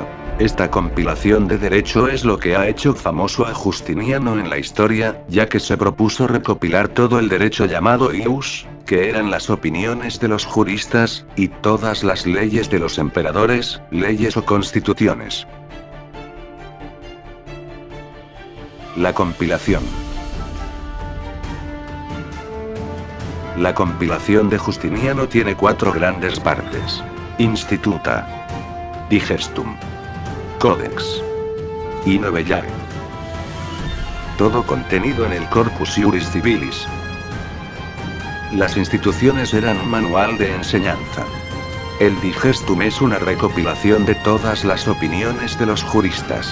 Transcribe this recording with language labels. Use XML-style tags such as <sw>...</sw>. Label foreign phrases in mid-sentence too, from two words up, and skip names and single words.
<es>Esta compilación de derecho es lo que ha hecho famoso a Justiniano en la historia, ya que se propuso recopilar todo el derecho llamado ius, que eran las opiniones de los juristas, y todas las leyes de los emperadores, leyes o constituciones. La compilación. La compilación de Justiniano tiene 4 grandes partes. Instituta. Digestum. Codex. Y Novellae. Todo contenido en el Corpus Iuris Civilis. Las instituciones eran un manual de enseñanza. El Digestum es una recopilación de todas las opiniones de los juristas.</es>